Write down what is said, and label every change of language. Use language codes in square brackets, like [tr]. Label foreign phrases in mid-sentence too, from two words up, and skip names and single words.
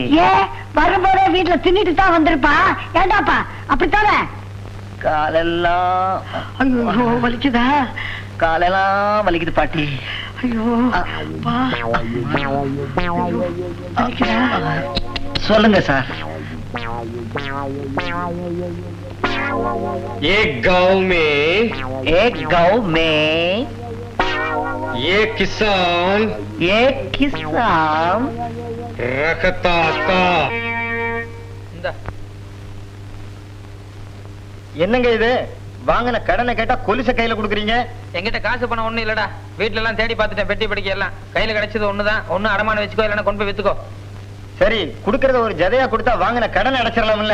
[ta] ஏ, வரும்போதே வீட்டுல தின்னுட்டு தான் வந்திருப்பா. ஏண்டாப்பா அப்படித்தானே? காலெல்லாம் ஐயோ வலிக்குதா? காலெல்லாம் வலிக்குது பாட்டி. ஐயோ வலிக்குதா? சொல்லுங்க சார். [hi] एक गांव में एक किसान रखता था. [ta] என்னங்க இது? வாங்கின கடனை கேட்டா கொலுச கையில கொடுக்குறீங்க. என்கிட்ட காசு பணம் ஒண்ணும் இல்லடா. வீட்டுல எல்லாம் தேடி பார்த்துட்டேன், பெட்டி படிக்க எல்லாம். கையில கிடைச்சது ஒண்ணுதான். ஒண்ணு அடமான வச்சுக்கோ, இல்லைன்னா கொண்டு போய் வித்துக்கோ. சரி, குடுக்கறத ஒரு ஜதையா கொடுத்தா வாங்கின கடனை அடைச்சிடலாம்ல.